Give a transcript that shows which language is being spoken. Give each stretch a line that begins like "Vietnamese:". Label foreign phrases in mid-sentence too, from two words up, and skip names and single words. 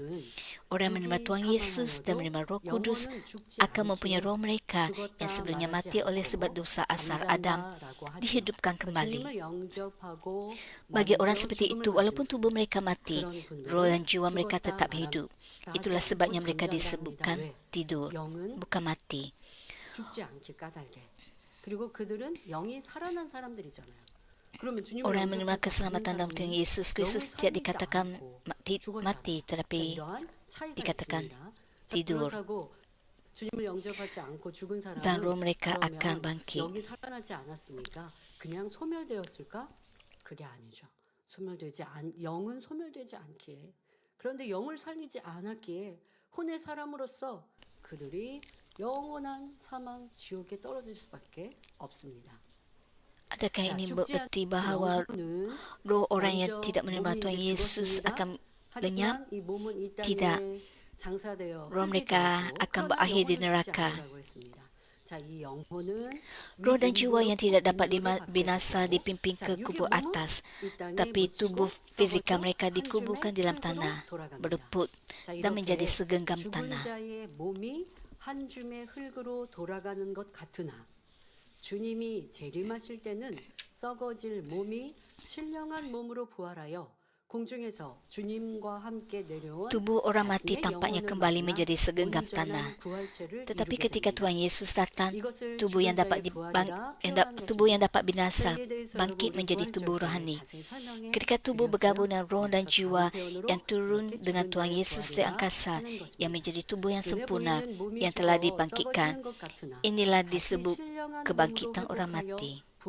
Malay: Orang yang menerima Tuhan Yesus dan menerima Roh Kudus akan mempunyai roh mereka yang sebelumnya mati oleh sebab dosa asal Adam dihidupkan kembali. Bagi orang seperti itu, walaupun tubuh mereka mati, roh dan jiwa mereka tetap hidup. Itulah sebabnya mereka disebutkan tidur, bukan mati.
Korean: 그리고 그들은 영이 살아난 사람들이잖아요.
Malay: Orang yang menerima keselamatan dalam Tuhan Yesus Kristus tidak dikatakan mati, tetapi dikatakan tidur. Dan roh mereka akan bangkit.
Korean: 영이 살아나지 않았으니까 그냥 소멸되었을까? 그게 아니죠. 영은 소멸되지 않기에, 그런데 영을 살리지 않았기에 혼의 사람으로서 그들이 영원한 사망 지옥에 떨어질 수밖에 없습니다.
Malay: Adakah ini bererti bahawa roh orang yang tidak menerima Tuhan Yesus akan lenyap? Tidak. Roh mereka akan berakhir di neraka. Roh dan jiwa yang tidak dapat binasa dipimpin ke kubur atas, tapi tubuh fizikal mereka dikuburkan di dalam tanah, bereput dan menjadi segenggam tanah.
Korean: 한 줌의 흙으로 돌아가는 것 같으나 주님이 재림하실 때는 썩어질 몸이 신령한 몸으로 부활하여 공중에서 주님과 함께 내려온
Malay: Tubuh orang mati tampaknya kembali menjadi segenggam tanah. Tetapi ketika Tuhan Yesus datang, tubuh yang dapat binasa bangkit menjadi tubuh rohani. Ketika tubuh bergabung dengan roh dan jiwa yang turun dengan Tuhan Yesus di angkasa, yang menjadi tubuh yang sempurna yang telah dibangkitkan, inilah disebut kebangkitan orang mati.